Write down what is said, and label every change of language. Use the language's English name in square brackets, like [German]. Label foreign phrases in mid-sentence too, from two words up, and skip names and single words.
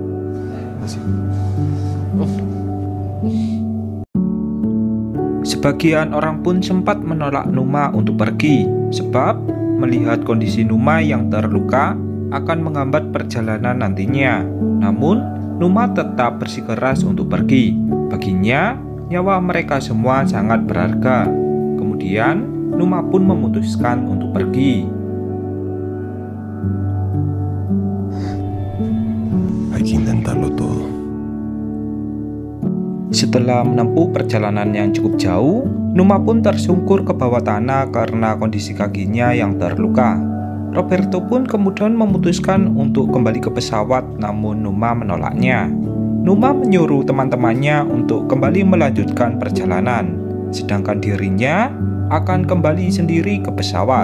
[Indonesian] Sebagian orang pun sempat menolak Numa untuk pergi, sebab melihat kondisi Numa yang terluka akan menghambat perjalanan nantinya. Namun, Numa tetap bersikeras untuk pergi. Baginya, nyawa mereka semua sangat berharga. Kemudian, Numa pun memutuskan untuk pergi. [Spanish] hay que intentarlo todo. [Indonesian] Setelah menempuh perjalanan yang cukup jauh, Numa pun tersungkur ke bawah tanah karena kondisi kakinya yang terluka. Roberto pun kemudian memutuskan untuk kembali ke pesawat, namun Numa menolaknya. Numa menyuruh teman-temannya untuk kembali melanjutkan perjalanan, sedangkan dirinya akan kembali sendiri ke pesawat.